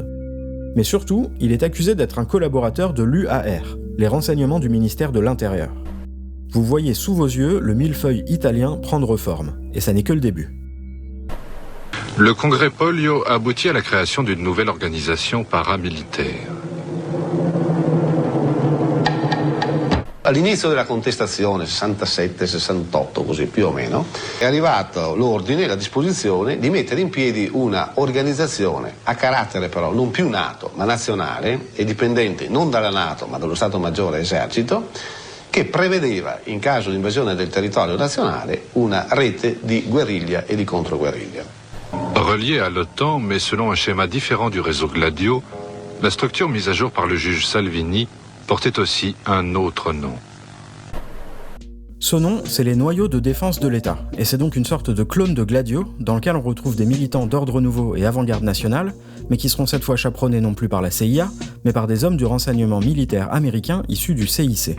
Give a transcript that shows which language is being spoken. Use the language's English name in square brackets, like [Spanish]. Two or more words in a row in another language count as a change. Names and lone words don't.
[French] Mais surtout, il est accusé d'être un collaborateur de l'UAR, les renseignements du ministère de l'Intérieur. Vous voyez sous vos yeux le millefeuille italien prendre forme, et ça n'est que le début. Le congrès Polio aboutit à la création d'une nouvelle organisation paramilitaire. [Italian] All'inizio della contestazione, 67-68 così più o meno, è arrivato l'ordine, la disposizione di mettere in piedi una organizzazione a carattere però non più NATO ma nazionale e dipendente non dalla NATO ma dallo Stato Maggiore Esercito, che prevedeva in caso di invasione del territorio nazionale una rete di guerriglia et di contre-guerriglia. [French] Reliée à l'OTAN mais selon un schéma différent du réseau Gladio, la structure mise à jour par le juge Salvini portait aussi un autre nom. Ce nom, c'est les noyaux de défense de l'État, et c'est donc une sorte de clone de Gladio, dans lequel on retrouve des militants d'Ordre Nouveau et Avant-Garde Nationale, mais qui seront cette fois chaperonnés non plus par la CIA, mais par des hommes du renseignement militaire américain issus du CIC.